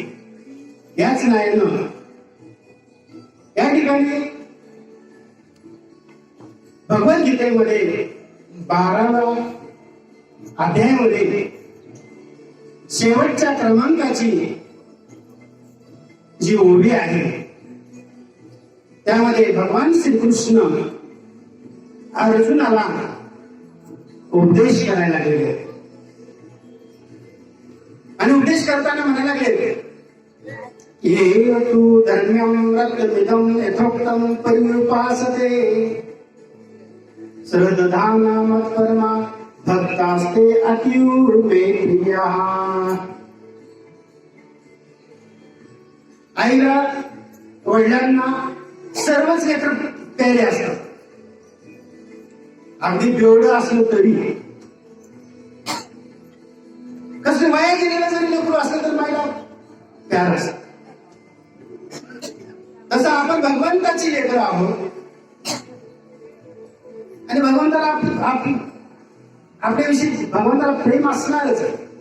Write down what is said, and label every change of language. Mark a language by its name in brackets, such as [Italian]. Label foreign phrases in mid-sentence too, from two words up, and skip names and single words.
[Marathi] याच नाही ना या ठिकाणी भगवद्गीतेमध्ये 12व्या अध्यायामध्ये शेवटच्या क्रमांकाची जी ओवी आहे त्यामध्ये भगवान श्रीकृष्ण अर्जुनाला उपदेश करायला लागले. आणि उपदेश करताना म्हणायला लागले, [Sanskrit] ये तू धर्म्यं रत्नमिदं यथोक्तं परिरूपासते श्रद्धाना मत्परमा भक्तास्ते अतीव मे प्रिया. [Marathi] आईला वडिलांना सर्वच लेकर प्यारे असतात. अगदी बेवडं असलं तरी, कसं वाया गेलेलं जरी लेकरू असलं तर मायला प्यार असत. तसं आपण भगवंताची लेकर आहोत आणि भगवंताला आपल्याविषयी भगवंताला प्रेम असणारच आहे.